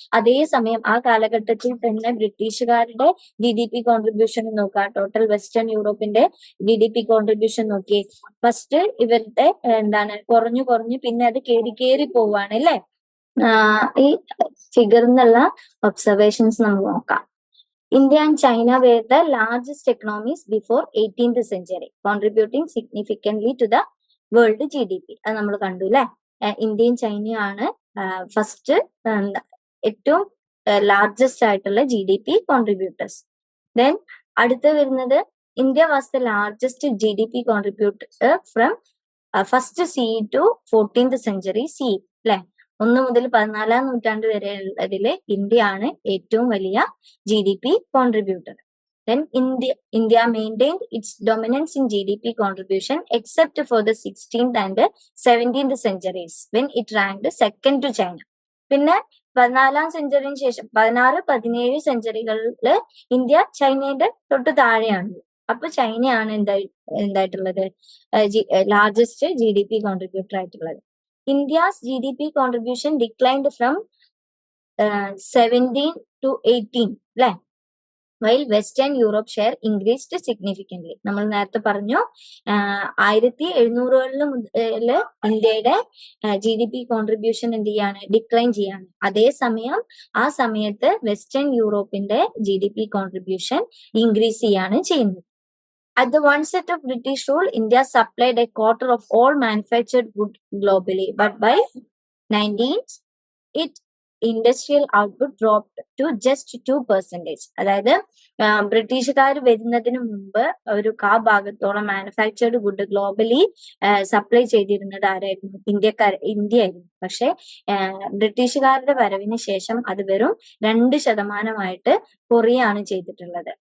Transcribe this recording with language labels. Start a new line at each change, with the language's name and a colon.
Malayalam: അതേസമയം ആ കാലഘട്ടത്തിൽ തന്നെ ബ്രിട്ടീഷുകാരുടെ GDP കോൺട്രിബ്യൂഷൻ നോക്കുക, ടോട്ടൽ വെസ്റ്റേൺ യൂറോപ്പിന്റെ GDP കോൺട്രിബ്യൂഷൻ നോക്കി, ഫസ്റ്റ് ഇവരുടെ എന്താണ് കുറഞ്ഞു പിന്നെ അത് കേറി പോവാണ് അല്ലെ. ഈ ഫിഗറിൽ നിന്നുള്ള ഒബ്സർവേഷൻസ് നമുക്ക് നോക്കാം.
English: India and China were the largest economies before 18th century, contributing significantly to the world GDP.
Malayalam: അത് നമ്മൾ കണ്ടു അല്ലെ. ഇന്ത്യയും ചൈനയും ആണ് ഫസ്റ്റ് ഏറ്റവും ലാർജസ്റ്റ് ആയിട്ടുള്ള GDP കോൺട്രിബ്യൂട്ടേഴ്സ്.
English: then
Malayalam: അടുത്ത് വരുന്നത്,
English: India was the largest GDP contributor from first CE to 14th century CE അല്ലെ.
Malayalam: 1 മുതൽ 14ാം നൂറ്റാണ്ട് വരെ ഉള്ളതില് ഇന്ത്യ ആണ് ഏറ്റവും വലിയ GDP contributor.
English: Then India maintained its dominance in GDP contribution except for the 16th and 17th centuries when it ranked second to China.
Malayalam: പിന്നെ 14ാം സെഞ്ചുറിന് ശേഷം 16, 17 സെഞ്ചുറികളില് India ചൈനയുടെ തൊട്ട് താഴെയാണ്. അപ്പൊ ചൈനയാണ് എന്തായിട്ടുള്ളത്, ലാർജസ്റ്റ് GDP കോൺട്രിബ്യൂട്ടർ ആയിട്ടുള്ളത്.
English: India's GDP contribution declined from 17 to 18 അല്ലെ. While western Europe share increased significantly.
Malayalam: നമ്മൾ നേരത്തെ പറഞ്ഞു 1700 മുതല് ഇന്ത്യയുടെ GDP കോൺട്രിബ്യൂഷൻ എന്ത് ചെയ്യാണ്, ഡിക്ലൈൻ ചെയ്യാണ്. അതേസമയം ആ സമയത്ത് വെസ്റ്റേൺ യൂറോപ്പിന്റെ GDP കോൺട്രിബ്യൂഷൻ ഇൻക്രീസ് ചെയ്യാണ് ചെയ്യുന്നത്.
English: At the onset of British rule, India supplied a quarter of all manufactured goods globally, but by 19th, its industrial output dropped to just 2%.
Malayalam: അതായത് ബ്രിട്ടീഷുകാർ വരുന്നതിന് മുമ്പ് ഒരു ഭാഗത്തോളം മാനുഫാക്ചേർഡ് ഗുഡ് ഗ്ലോബലി സപ്ലൈ ചെയ്തിരുന്നത് ആരായിരുന്നു, India ആയിരുന്നു. പക്ഷെ ബ്രിട്ടീഷുകാരുടെ വരവിന് ശേഷം അത് വെറും 2% കുറയാണ് ചെയ്തിട്ടുള്ളത്.